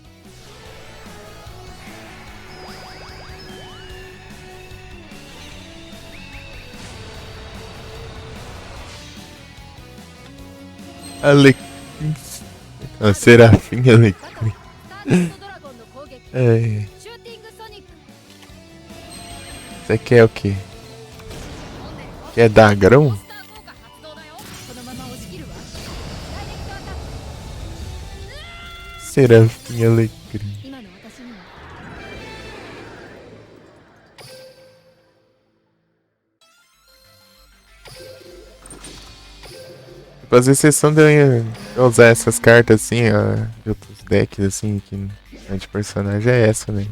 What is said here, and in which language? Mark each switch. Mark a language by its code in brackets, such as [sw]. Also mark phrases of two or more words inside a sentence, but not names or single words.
[pt] Alecrim. A Serafim Alecrim. [ja] スターダストドラゴンの攻撃。 [pt] É, [ja] シューティングソニック。 [pt] você quer o quê? [ja] 読んでるよ。 [pt] Quer dar grão? [ja] モンスター効果発動だよ。このまま押し切るわ。ダイレクトアタック。 [pt] Serafim Alecrim. [ja] 今の私には [pt] Fazer exceção de eu usar essas cartas assim, ó, de outros decks assim, que não é de personagem, é essa, né?